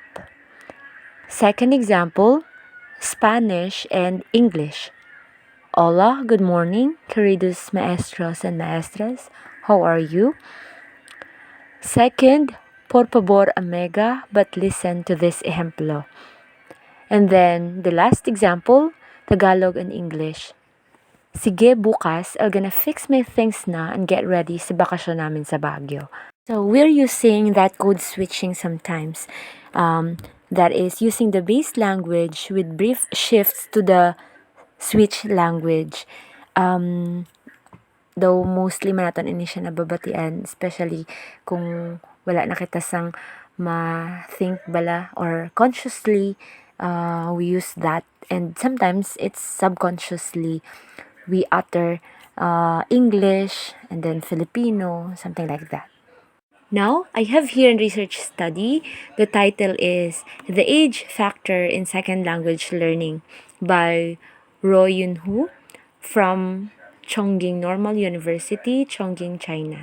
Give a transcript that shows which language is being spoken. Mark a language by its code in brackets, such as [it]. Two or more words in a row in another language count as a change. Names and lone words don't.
[en] Second example, Spanish and English. [es] Hola, [en] good morning, [es] queridos maestros and maestras. [en] How are you? Second, [es] por favor, amiga, [en] but listen to this ejemplo. And then, the last example, Tagalog and English. [tl] Sige, bukas, [en] I'm gonna fix my things na and get ready [tl] sa bakasyon namin sa Baguio. [en] So, we're using that code switching sometimes. That is, using the base language with brief shifts to the switch language. Though mostly [hil] man naton ini siya nababatian, [en] especially [hil] kung wala na kita sang ma-think bala [en] or consciously we use that, and sometimes it's subconsciously we utter English and then Filipino, something like that. Now, I have here a research study. The title is The Age Factor in Second Language Learning by Ro Yun-Hu from Chongqing Normal University, Chongqing, China.